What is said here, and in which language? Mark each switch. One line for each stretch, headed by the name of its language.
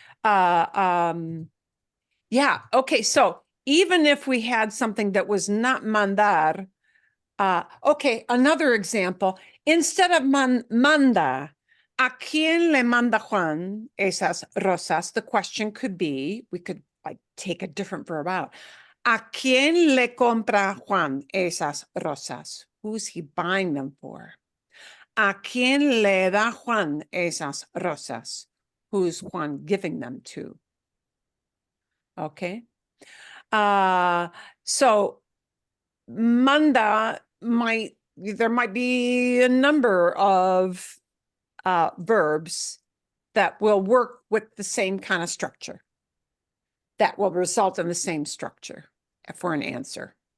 English: Yeah, okay, so even if we had something that was not mandar, okay, another example, instead of manda,
Spanish: ¿a quién le manda Juan esas rosas?
English: The question could be, we could like take a different verb out.
Spanish: ¿A quién le compra Juan esas rosas?
English: Who's he buying them for?
Spanish: ¿A quién le da Juan esas rosas?
English: Who's Juan giving them to? Okay. So manda there might be a number of verbs that will work with the same kind of structure that will result in the same structure for an answer.